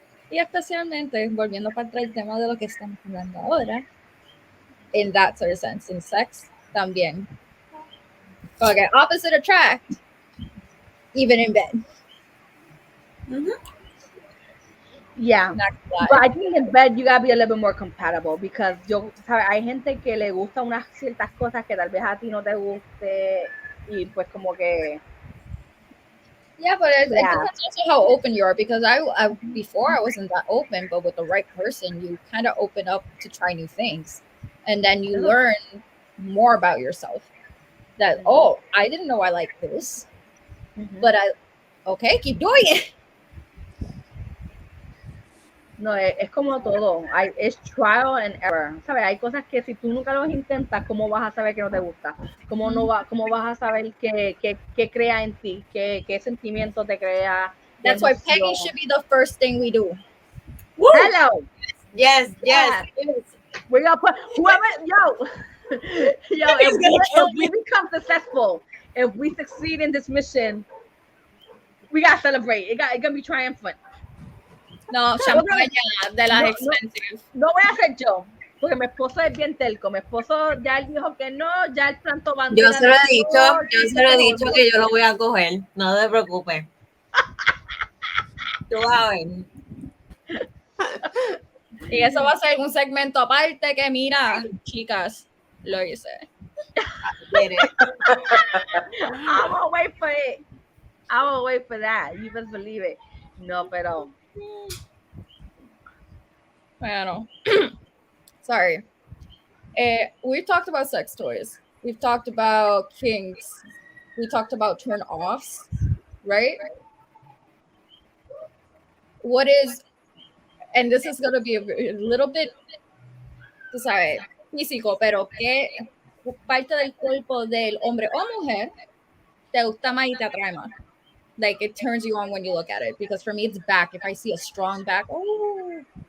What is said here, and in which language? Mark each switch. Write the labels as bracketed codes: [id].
[es] Y especialmente, volviendo para atrás el tema de lo que estamos hablando ahora, [en] in that sort of sense, in sex, [es] también. [en] Okay, opposite attract, even in bed. Yeah, but I think in bed you gotta be a little bit more compatible because [es] hay gente que le gusta unas ciertas cosas que tal vez a ti no te guste y pues como que. [en] Yeah, but I think that's also how open you are, because I before I wasn't that open, but with the right person, you kind of open up to try new things, and then you learn more about yourself. That I didn't know I liked this, but okay, keep doing it. [es] No, es como todo. Es [en] trial and error. [es] ¿Sabes? Hay cosas que si tú nunca los intentas, ¿cómo vas a saber que no te gusta? ¿Cómo vas a saber qué crea en ti? ¿Qué sentimiento te crea? [en] That's why pegging should be the first thing we do. Woo! Hello. Yes. We're gonna put whoever, if we become successful, if we succeed in this mission, we gotta celebrate. It's gonna be triumphant. [es] No, champaña de las expensive. No voy a ser yo. Porque mi esposo es bien telco. Mi esposo ya él dijo que no, ya él plantó Yo bandera. se lo he dicho que yo lo voy a coger. No te preocupes. Tú vas a ver. Y eso va a ser un segmento aparte que mira, chicas, lo hice. [en] I will wait for it. I will wait for that. You best believe it. [es] No, pero. Bueno. [en] Sorry. We've talked about sex toys. We've talked about kinks. We talked about turn offs, right? What is, and this is going to be a little bit, [es] tú sabes, físico, pero ¿qué parte del cuerpo del hombre o mujer te gusta más y te atrae más? [en] Like, it turns you on when you look at it. Because for me, it's back. If I see a strong back, oh.